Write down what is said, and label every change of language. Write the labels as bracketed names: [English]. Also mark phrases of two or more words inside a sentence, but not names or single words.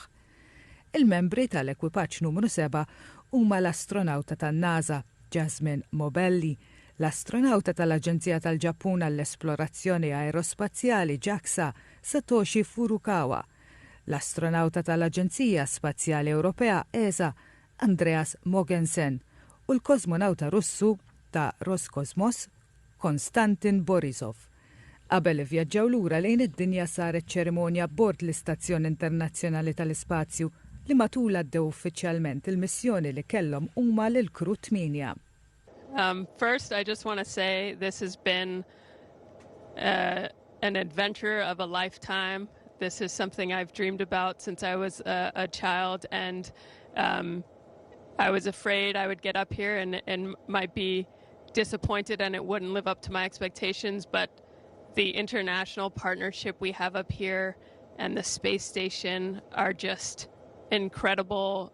[Maltese] Il-membri tal-ekwipaġġ numru 7 huma l-astronawta tan-NASA Jasmine Mobelli, l-astronawta tal-Aġenzija tal-Ġappun għall-Esplorazzjoni Aerospazjali JAXA Satoshi Furukawa, l-astronawta tal-Aġenzija Spazjali Ewropea ESA Andreas Mogensen u l-kosmonawta Russu ta' Roskosmos Konstantin Borisov. Qabel ivvjaġġaw lura lejn id-dinja saret ċerimonja bord l-Istazzjon Internazzjonali tal-Ispazju li matul għaddew uffiċjalment il-missjoni li kellhom huma lil Crew 8. [English] First, I just want to say this has been an adventure of a lifetime. This is something I've dreamed about since I was a child, and I was afraid I would get up here and might be disappointed and it wouldn't live up to my expectations, but the international partnership we have up here and the space station are just incredible.